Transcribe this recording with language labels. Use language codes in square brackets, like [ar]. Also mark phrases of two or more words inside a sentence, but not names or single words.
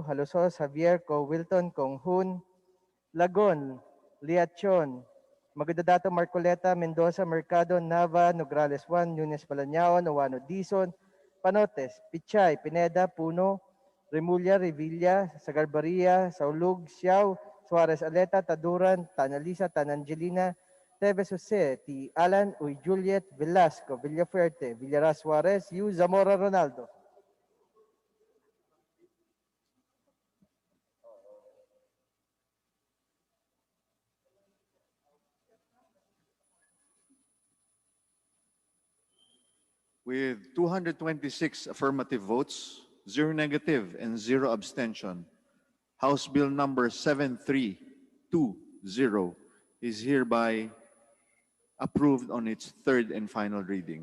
[en] Halosos, Javier, Co Wilton, Kong Hun, Lagon, Liachon, Magdadato, Marcoleta, Mendoza, Mercado, Nava, Nograles 1, Nunes Balanyao, Nawano Dizon, Panotes, Pichay, Pineda, Puno, Remulla, Revilla, Sagarbaria, Saulug, Siao, Suarez Aleta, Taduran, Tanalisa, Tanangelina, Teves Jose, T. Alan, Uy Juliet, Velasco, Villafuerte, Villaras Suarez, Yu Zamora Ronaldo. With 226 affirmative votes, 0 negative, and 0 abstention, House Bill number 7320 is hereby approved on its third and final reading.